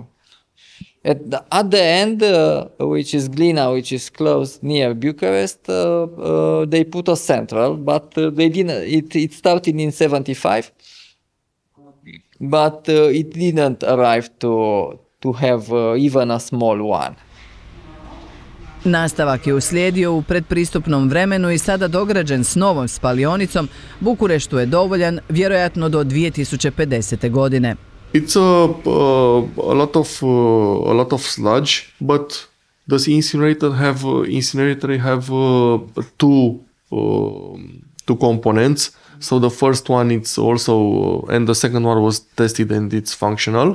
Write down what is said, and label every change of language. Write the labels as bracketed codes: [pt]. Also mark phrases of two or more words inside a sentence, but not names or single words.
[en] At the end, which is Glina, which is close near Bucharest, they put a central, but they didn't. It started in 75, but it didn't arrive to have even a small one. [hr] Nastavak je uslijedio u predpristupnom vremenu i sada dograđen s novom spalionicom. Bukureštu je dovoljan vjerojatno do 2050. godine. [en] It's a lot of sludge, but the incinerator have two components. So the first one it's also, and the second one was tested and it's functional.